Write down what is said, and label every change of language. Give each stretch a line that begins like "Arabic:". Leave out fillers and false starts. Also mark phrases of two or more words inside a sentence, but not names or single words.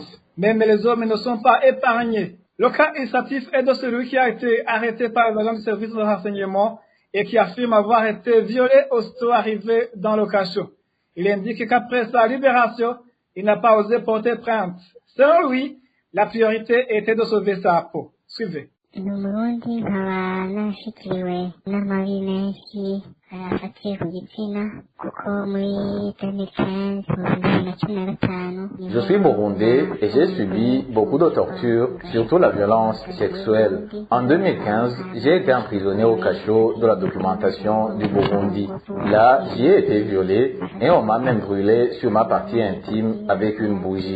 French: Même les hommes ne sont pas épargnés. Le cas illustratif est de celui qui a été arrêté par les agents du service de renseignement et qui affirme avoir été violé aussitôt arrivé dans le cachot. Il indique qu'après sa libération, il n'a pas osé porter plainte. Selon lui, la priorité était de sauver sa peau. Suivez.
Rundi: ni umurundi nkaba nashikiriwe n'amabi menshi afatiye ku gitsina kuko muri 2015
French: Je suis burundais et j'ai subi beaucoup de tortures, surtout la violence sexuelle. En 2015, j'ai été emprisonné au cachot de la documentation du Burundi. Là, j'y ai été violé et on m'a même brûlé sur ma partie intime avec une bougie.